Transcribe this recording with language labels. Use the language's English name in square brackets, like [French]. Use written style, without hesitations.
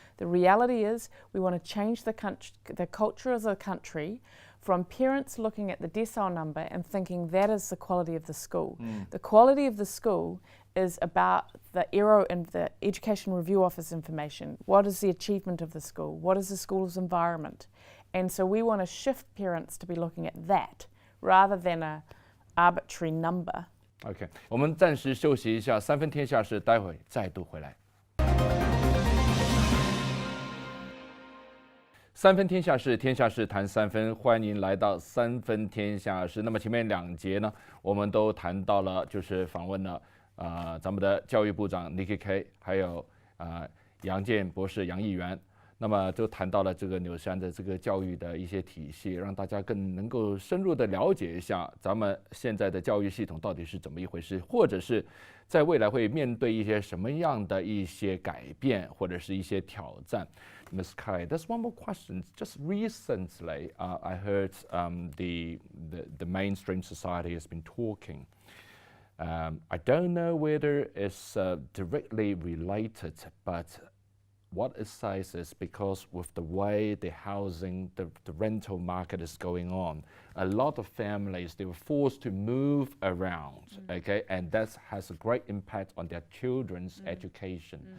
[English] The reality is we want to change the culture as a country from parents looking at the decile number and thinking that is the quality of the school. The quality of the school is about the error in the Education Review Office information. What is the achievement of the school? What is the school's environment? And so we want to shift parents to be looking at that rather than a arbitrary number. [Chinese] OK， 我们暂时休息一下，三分天下事，待会再度回来。三分天下事，天下事谈三分，欢迎来到三分天下事。那么前面2节呢，我们都谈到了，就是访问了咱们的教育部长 Nikki Kaye， 还有杨健博士杨议员。那么就谈到了这个纽西兰的这个教育的一些体系，让大家更能够深入的了解一下咱们现在的教育系统到底是怎么一回事，或者是在未来会面对一些什么样的一些改变或者是一些挑战。 [English] Ms. Kaye, there's one more question. Just recently, I heard the mainstream society has been talking. I don't know whether it's directly related, but what it says is because with the way the housing, the rental market is going on, a lot of families, they were forced to move around, okay, and that has a great impact on their children's education.